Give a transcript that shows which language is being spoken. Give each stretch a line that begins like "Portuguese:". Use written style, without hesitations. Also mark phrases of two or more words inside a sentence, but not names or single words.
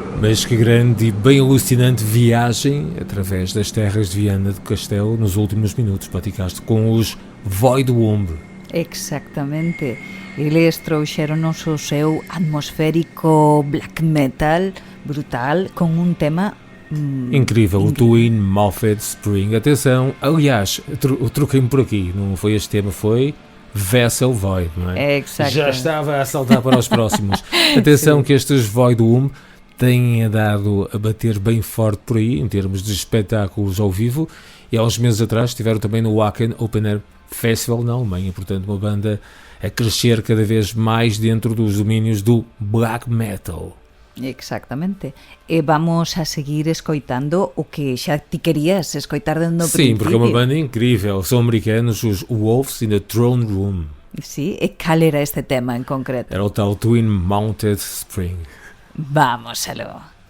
Portuguese: Mas que grande e bem alucinante viagem através das terras de Viana do Castelo nos últimos minutos. Platicaste com os Void Womb. Exactamente. Eles trouxeron-nos o seu atmosférico
English: black metal
Portuguese: brutal com um tema incrível, o Twin Moffat Spring. Atenção, aliás, troquei-me por aqui, não foi este tema, foi Vessel Void, não é? Exacto. Já estava a saltar para os próximos. Atenção que estes Void Womb têm andado a bater bem forte por aí, em termos de espetáculos ao vivo, e há uns meses atrás estiveram também no Wacken Open Air Festival na Alemanha, portanto uma banda a crescer cada vez mais dentro dos domínios do
English: black metal.
Portuguese: Exactamente.
Galician: E vamos a seguir escoitando o que xa ti querías escoitar dentro do
Portuguese: Sim,
Galician: principio.
Portuguese: porque é uma banda incrível, são americanos, os Wolves in the Throne Room.
Galician: Sí, e cal era este tema en concreto?
Portuguese: Era o tal Twin Mounted Spring.
Galician: Vámosalo.